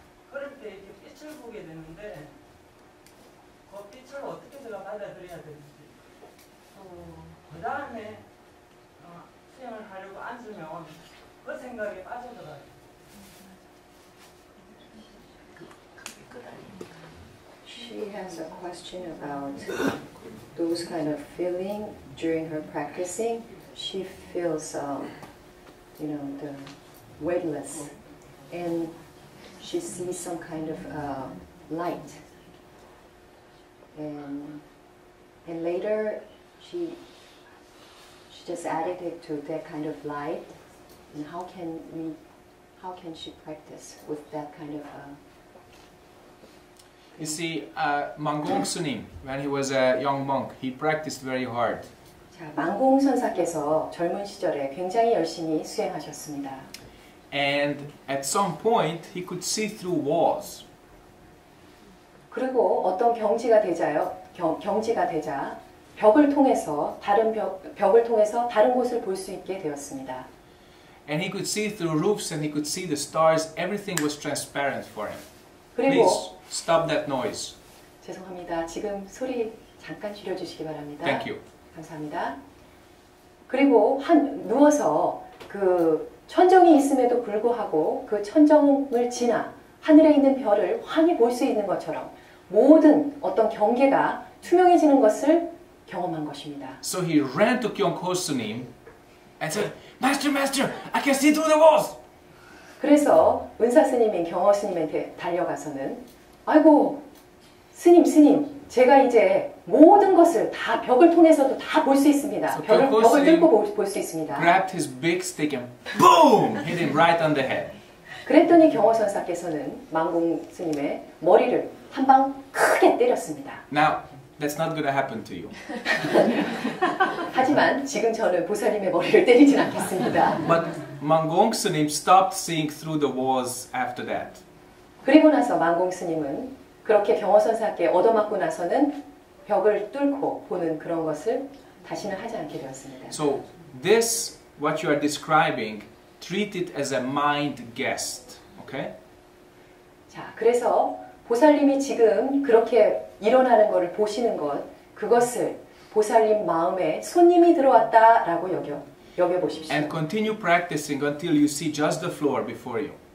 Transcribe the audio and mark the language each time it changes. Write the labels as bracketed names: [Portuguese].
[Korean] 그럴 때 이렇게 빛을 보게 되는데 그 빛을 어떻게 제가 받아들여야 되는지 그 다음에 수행을 하려고 앉으면 그 생각에 빠져들어요. [English] She has a question about those kind of feeling during her practicing. She feels, the weightless, and she sees some kind of light. And later, she just added it to that kind of light. And how can she practice with that kind of? You see, Manggong Sunim, when he was a young monk, he practiced very hard. [Korean] 자, 망공 선사께서 젊은 시절에 굉장히 열심히 수행하셨습니다. [English] And at some point, he could see through walls. [Korean] 그리고 어떤 경지가 되자 벽을 통해서 벽을 통해서 다른 곳을 볼 수 있게 되었습니다. [English] And he could see through roofs and he could see the stars. Everything was transparent for him. [Korean] 그리고 [English] Please stop that noise. [Korean] 죄송합니다. 지금 소리 잠깐 줄여주시기 바랍니다. [English] Thank you. [Korean] 감사합니다. 그리고 누워서 그 천정이 있음에도 불구하고 그 천정을 지나 하늘에 있는 별을 환히 볼 수 있는 것처럼 모든 어떤 경계가 투명해지는 것을 경험한 것입니다. [English] So he ran to Kyongho Sunim and said, Master, Master, I can see through the walls. [Korean] 그래서 은사 스님인 경허 스님한테 달려가서는 아이고 스님 제가 이제 모든 것을 다 벽을 통해서도 다 볼 수 있습니다. [English] So [Korean] 벽을 뚫고 볼 수 있습니다. [English] grabbed his big stick and boom, hit him right on the head. [Korean] 그랬더니 경허 선사께서는 망공 스님의 머리를 한 방 크게 때렸습니다. [English] Now, that's not going to happen to you. [Korean] 하지만 지금 저는 보살님의 머리를 때리진 않겠습니다. [English] But Manggong Sunim stopped seeing through the walls after that. [Korean] 그리고 나서 망공 스님은 그렇게 경허 선사께 얻어맞고 나서는 벽을 뚫고 보는 그런 것을 다시는 하지 않게 되었습니다. [English] So this, what you are describing, treat it as a mind guest. Okay? [Korean] 자, 그래서 보살님이 지금 그렇게 일어나는 것을 보시는 것, 그것을 보살님 마음에 손님이 들어왔다라고 여겨보십시오. [English] And continue practicing until you see just the floor before you.